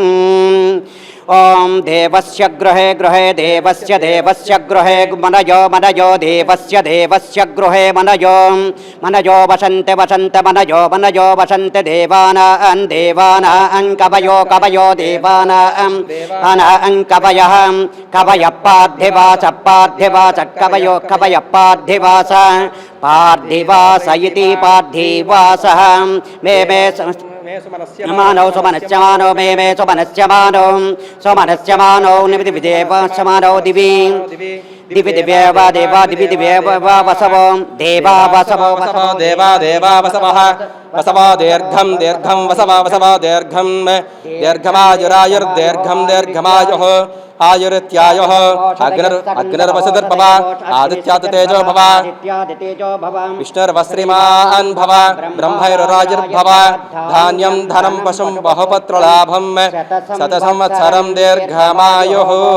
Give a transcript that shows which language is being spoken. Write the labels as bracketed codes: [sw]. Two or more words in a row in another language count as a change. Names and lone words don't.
[sa] ఓం దేవస్య గృహే గృహే దేవస్య దేవస్య గృహే మనయో మనయో దేవస్య దేవస్య గృహే మనయో మనయో వసంత వసంత మనయో మనయో వసంత దేవానాం దేవానాం కవయో కవయో దేవానాం కవయః కవయ పార్థివాస పార్థివాస కవయో కవయ పార్థివాస పార్థివాస ఇతి పార్థివాసః మే మే మానో సుమనస్యమానో మే మే సుమనస్యమానో సుమనస్యమానో నివిధి విదేవస్యమానో దివి దివి దివ్యేవ దేవా దివి దివ్యేవ వసవో దేవా వసవో వసవో దేవా దేవా వసవః వసవో దీర్ఘం దీర్ఘం వసవ వసవ దీర్ఘం దీర్ఘమాయురాయుర్దీర్ఘం దీర్ఘమాయుః ఆయురిత్యాయుః అగ్నిర్వసుధర్భవ ఆదిత్యాదితేజో భవ విష్ణుర్వశ్రీమాన్ భవ బ్రహ్మైరురాయుర్భవ ధాన్యం ధనం పశుం బహుపత్రలాభం శత సంవత్సరం దీర్ఘమాయుః.